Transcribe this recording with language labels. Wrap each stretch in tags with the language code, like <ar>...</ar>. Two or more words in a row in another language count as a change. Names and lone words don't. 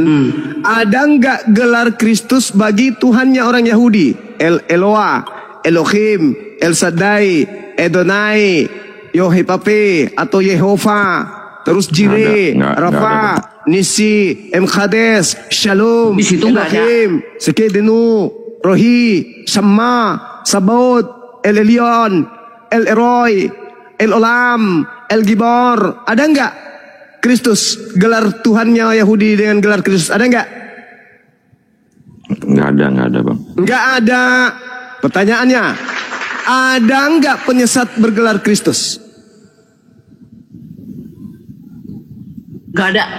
<id>Ada nggak gelar Kristus bagi Tuhannya orang Yahudi? El Eloah, Elohim, El Shaddai, Edonai, Yohepape atau Yehova, terus Jireh, Nggak ada, Rafa, Nisi, Emkades, Shalom, Di situ nggak ada. Elohim, Sekedenu, Rohi, Shama, Sabaoth, El Elyon, El Eroi, El Olam, El Gibor. Ada nggak Kristus, gelar Tuhannya Yahudi dengan gelar Kristus? Ada nggak? Nggak ada bang. Nggak ada. Pertanyaannya, ada nggak penyesat bergelar Kristus? Gak ada.</id>